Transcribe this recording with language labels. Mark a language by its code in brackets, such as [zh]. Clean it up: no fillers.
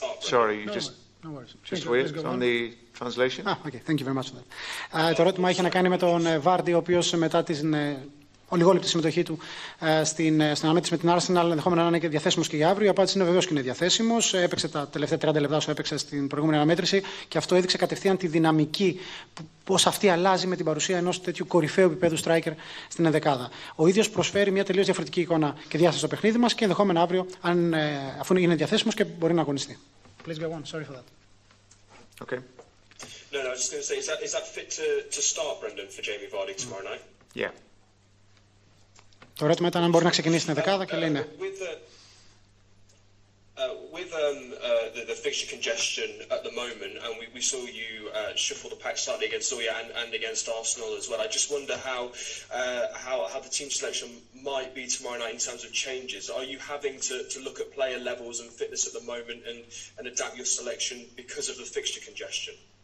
[en] Sorry, you just wait on the translation. Okay, thank you very much for that. [el] Το ερώτημα είχε να κάνει με τον Vardy, ο οποίος μετά την ολιγόλεπτη συμμετοχή του στην αναμέτρηση με την Arsenal ενδεχόμενα να είναι και διαθέσιμος και για αύριο. Η απάντηση είναι βεβαίως και είναι διαθέσιμος. Έπαιξε τα τελευταία 30 λεπτά όσο έπαιξε στην προηγούμενη αναμέτρηση και αυτό έδειξε κατευθείαν τη δυναμική, πώς αυτή αλλάζει με την παρουσία ενός τέτοιου κορυφαίου επίπεδου striker στην ενδεκάδα. Ο ίδιος προσφέρει μια τελείως διαφορετική εικόνα και διάσταση στο παιχνίδι μας και ενδεχόμενα αύριο, αφού είναι διαθέσιμος και μπορεί να αγωνιστεί. [en] Please go on. Sorry for that. Okay. No, I was just going to say, is that fit to start, Brendan, for Jamie Vardy tomorrow night? Yeah. [el] Το ερώτημα ήταν αν μπορεί να ξεκινήσει στην δεκάδα και λέει ναι. [en] With the fixture congestion at the moment, and we saw you shuffle the pack slightly against Zoya and against Arsenal as well. I just wonder how the team selection might be tomorrow night in terms of changes. Are you having to look at player levels and fitness at the moment and adapt your selection because of the fixture congestion?